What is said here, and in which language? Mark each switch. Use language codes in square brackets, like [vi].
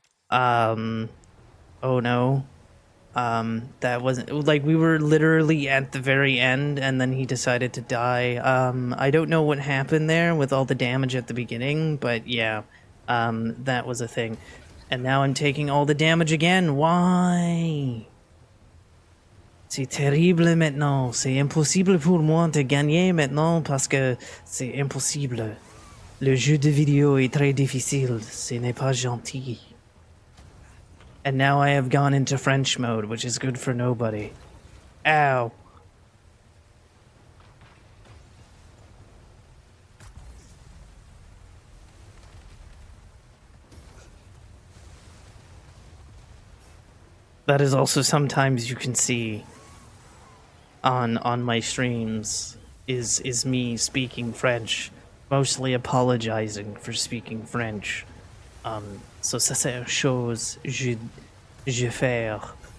[en] Oh no. That wasn't like we were literally at the very end and then he decided to die. I don't know what happened there with all the damage at the beginning, but yeah. That was a thing. And now I'm taking all the damage again. Why? [fr] C'est terrible maintenant. C'est impossible pour moi de gagner maintenant parce que c'est impossible. Le jeu de vidéo est très difficile. Ce n'est pas gentil. [en] And now I have gone into French mode, which is good for nobody. Ow. That is also sometimes you can see on my streams is me speaking French, mostly apologizing for speaking French. So [fr] ça c'est une chose je faire.